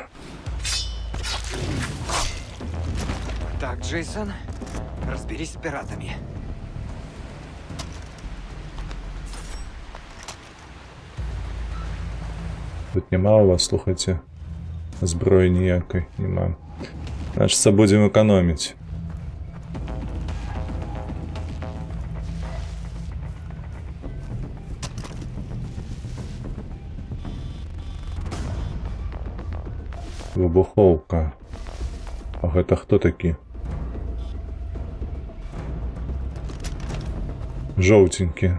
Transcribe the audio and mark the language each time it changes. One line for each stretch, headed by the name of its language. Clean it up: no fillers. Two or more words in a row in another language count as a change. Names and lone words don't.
Russian: Так, Джейсон, разберись с пиратами.
Ukrainian: Тут нема у вас, слухайте, зброї ніякої нема. Значиться, будемо економити. Вибуховка.
Belarusian: А гэта хто такі? Жоўтенькі.